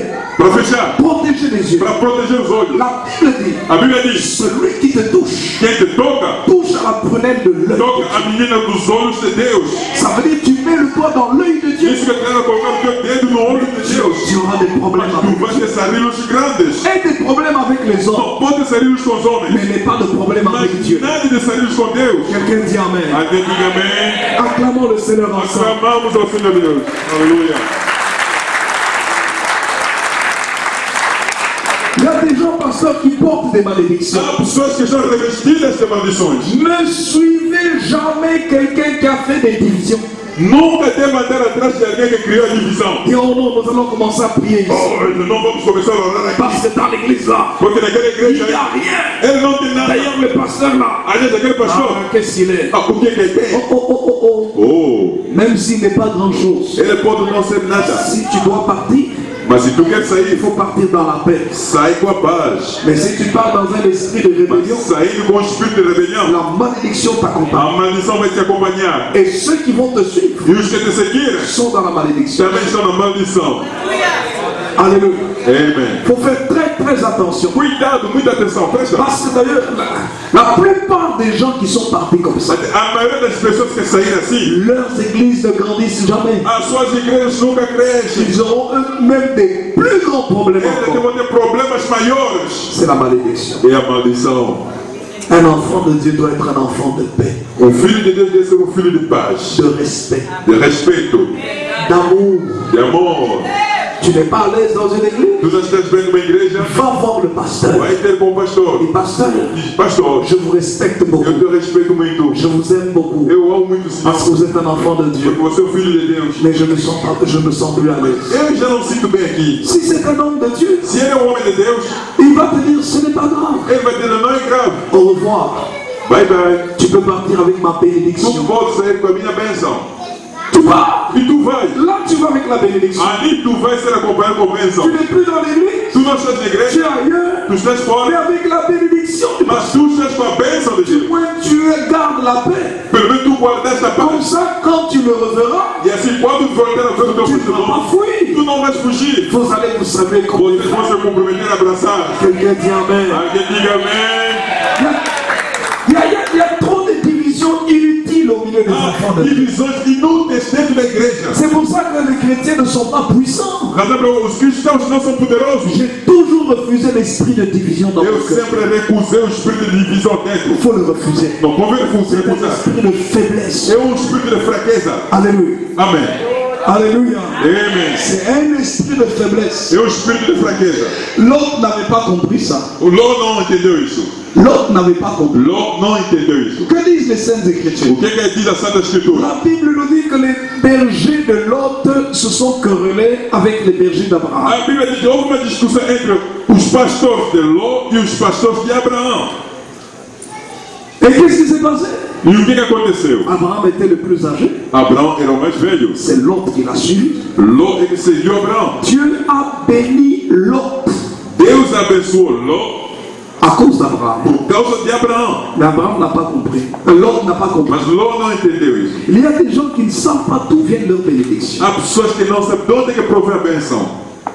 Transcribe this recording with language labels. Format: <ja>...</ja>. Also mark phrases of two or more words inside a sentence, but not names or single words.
<pt>Para fechar.</pt> <fr>Protéger les yeux.</fr> <pt>Para proteger os olhos.</pt> <fr>La Bible dit.</fr> <pt>A Bíblia diz.</pt> <fr>Celui qui te touche.</fr> <pt>Quem te toca.</pt> <fr>Touche à la prunelle de l'œil.</fr> <pt>Toca a menina dos olhos de Deus.</pt> <fr>Ça veut dire que tu mets le doigt dans l'œil de Dieu.</fr> <pt>Isso que traz a colocar o teu dedo no olho de Deus.</pt> <fr>Tu auras des problèmes avec.</fr> <pt>Tu vais ter sarilhos grandes.</pt> <fr>Et des problèmes avec les hommes.</fr> <pt>Não pode ter sarilhos com os homens.</pt> <fr>Mais n'est pas de problème avec Dieu.</fr> <pt>Nada de sarilhos com Deus.</pt> <fr>Quelqu'un dit amen.</fr> <pt>Alguém diga amém.</pt> <fr>Acclamons le Seigneur ensemble.</fr> <pt>Aclamamos ao Senhor Deus. Aleluia.</pt> <fr>Il y a des gens, pasteurs, qui portent des malédictions.</fr> <pt>Há pessoas que estão revestidas de maldições.</pt> <fr>Ne suivez jamais quelqu'un qui a fait des divisions.</fr> <pt>Nunca deve andar atrás de alguém que criou a divisão.</pt> <fr>Et oh non, nous allons commencer à prier ici.</fr> <pt>Não vamos começar a orar aqui.</pt> <fr>Parce que dans l'église là,</fr> <pt>porque naquela igreja</pt> <fr>il n'y a rien.</fr> <pt>Ele não tem nada.</pt> <fr>D'ailleurs, le pasteur là,</fr> <pt>aliás, aquele pastor,</pt> <fr>qu'est-ce qu'il est?</fr> <pt>O que ele tem?</pt> <fr>Même s'il n'est pas grand chose.</fr> <pt>Ele pode não ser nada.</pt> <fr>Si tu dois partir,</fr> <pt>Mas se tu quer sair,</pt> <fr>il faut partir dans la paix.</fr> <pt>sai com a paz.</pt> <fr>Mais si tu pars dans un esprit de rébellion,</fr> <pt>Sair com um espírito de rebelião,</pt> <fr>la malédiction t'accompagne.</fr> <pt>a maldição vai te acompanhar.</pt> <fr>Et ceux qui vont te suivre</fr> <pt>E os que te seguirem</pt> <fr>sont dans la malédiction.</fr> <pt>também estão na maldição.</pt> <fr>Alléluia.</fr> <pt>Amen.</pt> <fr>Il faut faire très attention.</fr> <pt>Cuidado, muita atenção, presta.</pt> <fr>Parce que d'ailleurs, la plupart des gens qui sont partis comme ça,</fr> <pt>A maioria das pessoas que saíram assim,</pt> <fr>leurs églises ne grandissent jamais.</fr> <pt>as suas igrejas nunca crescem.</pt> <fr>Ils auront eux-mêmes des plus grands problèmes</fr> <pt>Eles</pt> <fr>encore.</fr> <pt>vão ter problemas maiores.</pt> <fr>C'est la malédiction.</fr> <pt>E a maldição.</pt> <fr>Un enfant de Dieu doit être un enfant de paix,</fr> <pt>Filho de Deus deve ser filho de paz,</pt> <fr>de respect,</fr> <pt>de respeito,</pt> <fr>d'amour.</fr> <pt>de amor.</pt> <fr>Tu n'es pas à l'aise dans une église,</fr> <pt>Tu não estás bem numa igreja,</pt> <fr>va voir le pasteur.</fr> <pt>vai ter com o pastor.</pt> <fr>Et pasteur,</fr> <pt>Diz, pastor,</pt> <fr>je vous respecte beaucoup.</fr> <pt>eu te respeito muito.</pt> <fr>Je vous aime beaucoup.</fr> <pt>Eu amo muito o Senhor.</pt> <fr>Parce que vous êtes un enfant de Dieu.</fr> <pt>Porque você é o filho de Deus.</pt> <fr>Mais je me sens plus à l'aise.</fr> <pt>Eu já não sinto bem aqui.</pt> <fr>Si c'est un homme de Dieu,</fr> <pt>Se ele é um homem de Deus,</pt> <fr>il va te dire ce n'est pas grave.</fr> <pt>ele vai dizer, não é grave.</pt> <fr>Au revoir.</fr> <en>Bye bye.</en> <fr>Tu peux partir avec ma</fr> <pt>Tu</pt> <fr>bénédiction.</fr> <pt>pode sair com a minha bênção.</pt> <fr>Tu vas.</fr> <pt>E tu vai.</pt> <fr>Là, tu vas avec la bénédiction.</fr> <pt>Ali tu vai ser acompanhado com bênção.</pt> <fr>Tu n'es plus dans l'église.</fr> <pt>Tu não estás na</pt> <fr>Tu es</fr> <pt>igreja,</pt> <fr>ailleurs.</fr> <pt>tu estás</pt> <fr>Mais</fr> <pt>fora,</pt> <fr>avec la bénédiction,</fr> <pt>mas tu estás com a bênção de Deus.</pt> <fr>tu gardes la paix.</fr> <pt>Pelo menos tu guardaste a</pt> <fr>Comme</fr> <pt>paz.</pt> <fr>ça, quand tu le reverras,</fr> <pt>E assim, quando voltar a ver o teu</pt> <fr>tu ne vas pas</fr> <pt>pastor,</pt> <fr>fuir.</fr> <pt>tu não vais fugir.</pt> <fr>Vous allez vous saluer comme des</fr> <pt>Vocês</pt> <fr>frères.</fr> <pt>vão se comprometer a abraçar.</pt> <fr>Quelqu'un dit Amen.</fr> <pt>Alguém diga amém.</pt> <fr>Il y a trop de divisions inutiles au milieu des enfants de Dieu.</fr> <pt>Divisões inúteis dentro da igreja.</pt> <fr>C'est pour ça que les chrétiens ne sont pas puissants.</fr> <pt>Razão pela os cristãos não são poderosos.</pt> <fr>J'ai toujours refusé l'esprit de division dans mon</fr> <pt>Eu</pt> <fr>cœur.</fr> <pt>sempre recusei o espírito de divisão dentro.</pt> <fr>Il faut le refuser.</fr> <pt>Não convém</pt> <fr>C'est un</fr> <pt>recusar.</pt> <fr>esprit de faiblesse.</fr> <pt>É um espírito de fraqueza.</pt> <fr>Alléluia.</fr> <pt>Amém.</pt> <fr>Alléluia.</fr> <pt>Amém.</pt> <fr>C'est un esprit de faiblesse.</fr> <pt>É um espírito de fraqueza.</pt> <fr>L'autre n'avait pas compris ça.</fr> <pt>O Ló não entendeu isso.</pt> <fr>L'autre n'avait pas compris.</fr> <pt>Ló não entendeu isso.</pt> <fr>Que disent les Saintes</fr> <pt>O</pt> <fr>Écritures?</fr> <pt>que diz a Santa Escritura?</pt> <fr>La Bible nous dit que les bergers de Lot se sont querellés avec les bergers d'Abraham.</fr> <pt>A Bíblia diz que houve uma discussão entre os pastores de Ló e os pastores de Abraão.</pt> <fr>Et qu'est-ce qui s'est passé?</fr> <pt>E o que aconteceu?</pt> <fr>Abraham était le plus âgé.</fr> <pt>Abraão era o mais velho.</pt> <fr>C'est Lot qui l'a suivi.</fr> <pt>Ló, ele seguiu Abraão.</pt> <fr>Dieu a béni Lot</fr> <pt>Deus abençoou Ló</pt> <fr>à cause d'Abraham.</fr> <pt>por causa de Abraão.</pt> <fr>Mais Abraham n'a pas compris. Lot n'a pas compris.</fr> <pt>Mas Ló não entendeu isso.</pt> <fr>Il y a des gens qui ne savent pas d'où viennent leurs bénédictions.</fr> <pt>Há pessoas que não sabem de onde é que provém a bênção.</pt>